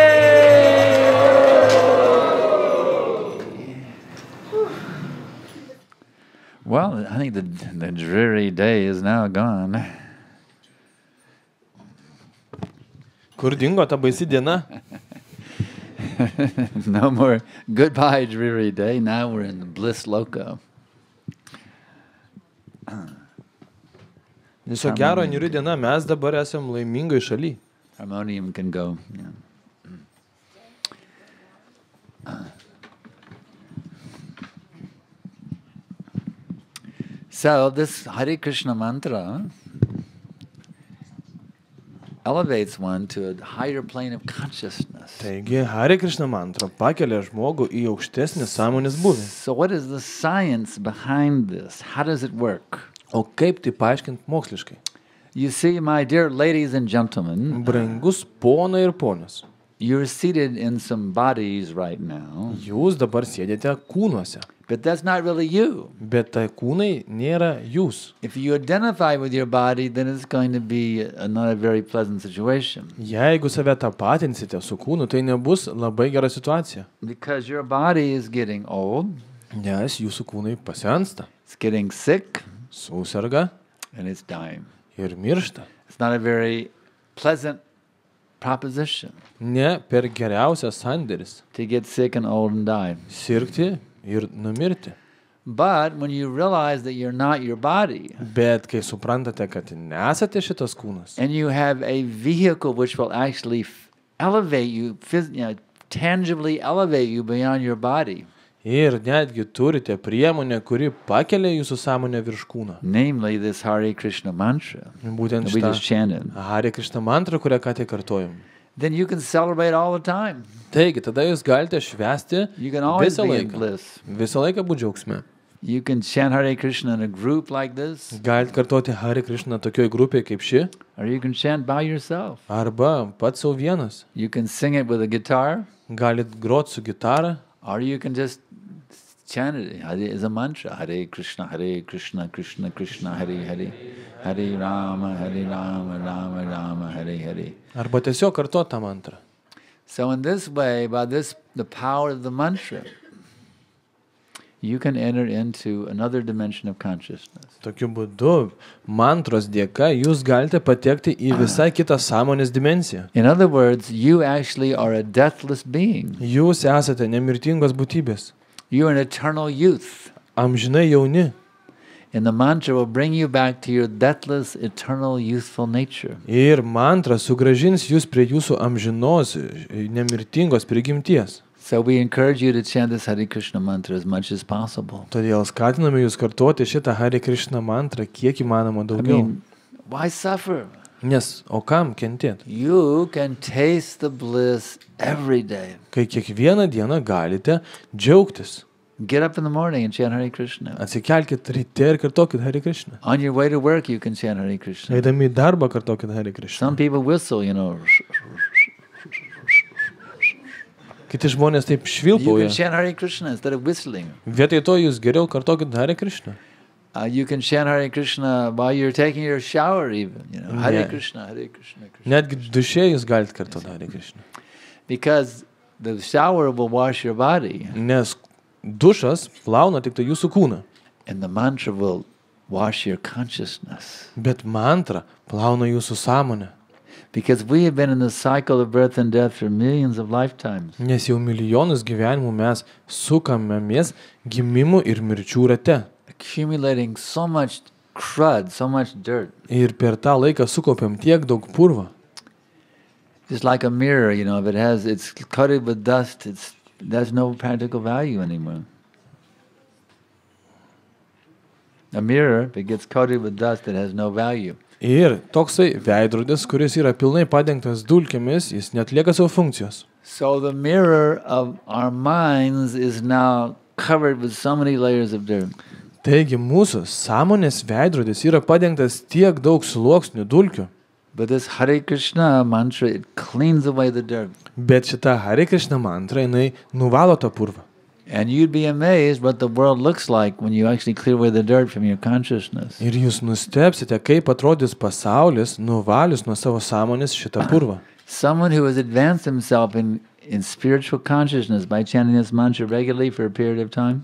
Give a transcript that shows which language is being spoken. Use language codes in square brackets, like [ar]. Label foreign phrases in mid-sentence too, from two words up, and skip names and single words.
[en] Well, I think the dreary day is now gone. [lt] Kur dingo ta baisi diena? [en] No more goodbye dreary day. Now we're in the bliss loka. [lt] Viso gero niuri diena, mes dabar esam laimingoj šaly. [en] Harmonium can go. So this Hare Krishna mantra elevates one to a higher plane of consciousness. [lt] Taigi, Hare Krishna mantra pakelia žmogų į aukštesnį sąmonės būvį. [en] So what is the science behind this? How does it work? [lt] O kaip tai paaiškinti moksliškai? [en] You see, my dear ladies and gentlemen, [lt] Brangus ponai ir ponios, [en] you're seated in some bodies right now, [lt] jūs dabar sėdite kūnuose, [en] but that's not really you. [lt] bet tai kūnai nėra jūs. [en] If you identify with your body, then it's going to be not a very pleasant situation. [lt] Jeigu save tapatinsite su kūnu, tai nebus labai gera situacija. [en] Because your body is getting old, [lt] Nes jūsų kūnai pasensta, [en] it's getting sick, [lt] susirga [en] and it's dying. [lt] ir miršta. [en] It's not a very pleasant proposition [lt] Ne per geriausias sandėris [en] to get sick and old and die. [lt] sirgti ir numirti. [en] But when you realize that you're not your body, [lt] Bet kai suprantate, kad nesate šitas kūnas [en] and you have a vehicle which will actually elevate you, tangibly elevate you beyond your body. [lt] Ir netgi turite priemonę, kuri pakelia jūsų sąmonę virš kūno. [en] Namely, this Hare Krishna mantra [lt] Būtent [en] that we just [lt] šitą [en] chanted. [lt] Hare Krishna mantrą, kurią ką tik kartojom. [en] Then you can celebrate all the time. [lt] Taigi, tada jūs galite švęsti [en] You can always [lt] visą [en] be in [lt] laiką. [en] bliss. [lt] Visą laiką būti džiaugsme. [en] You can chant Hare Krishna in a group like this, [lt] Galite kartoti Hare Krishna tokioj grupėje kaip ši, [en] or you can chant by yourself. [lt] arba pats savo vienas. [en] You can sing it with a guitar, [lt] Galit groti su gitara, [en] or you can just chant it. Hare is a mantra. [sa] Hare Krishna, Krishna Krishna, Hare Hare. Hare Rama, Rama Rama, Hare Hare. [lt] arba tiesiog kartoti tą mantrą. [en] So in this way, by this, the power of the mantra, you can enter into another dimension of consciousness. [lt] Tokiu būdu, mantros dėka, jūs galite patekti į visai kitą sąmonės dimensiją. [en] In other words, you actually are a deathless being. [lt] Jūs esate nemirtingos būtybės, [en] You're an eternal youth. [lt] amžinai jauni. [en] And the mantra will bring you back to your deathless, eternal, youthful nature. [lt] Ir mantra sugrąžins jūs prie jūsų amžinos, nemirtingos prigimties. [en] So we encourage you to chant this Hare Krishna mantra as much as possible. [lt] Todėl skatiname jūs kartoti šitą Hare Krishna mantrą kiek įmanoma [en] I [lt] daugiau. [en] mean, why suffer? [lt] Nes, o kam kentėti? [en] You can taste the bliss every day. [lt] Kai kiekvieną dieną galite džiaugtis. [en] Get up in the morning and chant Hare Krishna. [lt] Atsikelkit ryte ir kartokit Hare Krishna. [en] On your way to work, you can chant Hare Krishna. [lt] Eidami į darbą kartokit Hare Krishna. [en] Some people whistle, you know. [lt] Kiti žmonės taip [en] You [lt] švilpauja. [en] can chant Hare Krishna instead of whistling. [lt] Vietoj to jūs geriau kartokit Hare Krishna. [en] You can chant Hare Krishna while you're taking your shower even. You know, Hare Yeah. [sa] Krishna, Hare Krishna, Krishna. [lt] Netgi duše jūs galite kartoti Hare Krishna. [en] Because the shower will wash your body [lt] Nes dušas plauna tik tai jūsų kūną. [en] and the mantra will wash your consciousness. [lt] Bet mantra plauna jūsų sąmonę. [en] Because we have been in the cycle of birth and death for millions of lifetimes. [lt] Nes jau milijonus gyvenimų mes sukamėmės gimimų ir mirčių rate. [en] Accumulating so much crud, so much dirt. [lt] Ir per tą laiką sukaupiam tiek daug purvo. [en] Just like a mirror, you know, if it's coated with dust, there's no practical value anymore. A mirror, if it gets coated with dust, it has no value. [lt] Ir toksai veidrodis, kuris yra pilnai padengtas dulkėmis, jis netlieka savo funkcijos. [en] So the mirror of our minds is now covered with so many layers of dirt. [lt] Taigi mūsų sąmonės veidrodis yra padengtas tiek daug sluoksnių dulkių. [en] But this Hare Krishna mantra, it cleans away the dirt. [lt] Bet šita Hare Krishna mantra, jinai nuvalo tą purvą. [en] And you'd be amazed what the world looks like when you actually clear away the dirt from your consciousness. [lt] Ir jūs nustebsite, kaip atrodys pasaulis nuvalius nuo savo sąmonės šitą purvą. [en] Someone who has advanced himself in spiritual consciousness by chanting this mantra regularly for a period of time,